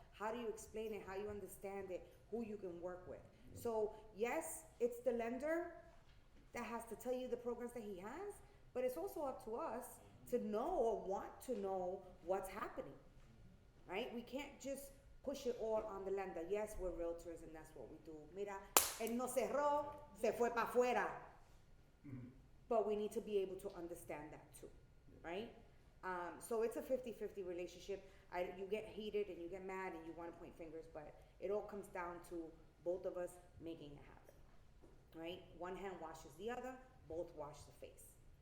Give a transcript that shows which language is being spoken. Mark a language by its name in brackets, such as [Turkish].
[English] How do you explain it, how you understand it, who you can work with. So yes, it's the lender that has to tell you the programs that he has, but it's also up to us to know or want to know what's happening, right? We can't just push it all on the lender. Yes, we're realtors and that's what we do. [Spanish] Mira, él no cerró, se fue pa' afuera. [English] But we need to be able to understand that too, right? So it's a 50-50 relationship. You get heated and you get mad and you want to point fingers, but it all comes down to both of us making it happen, right? One hand washes the other, both wash the face.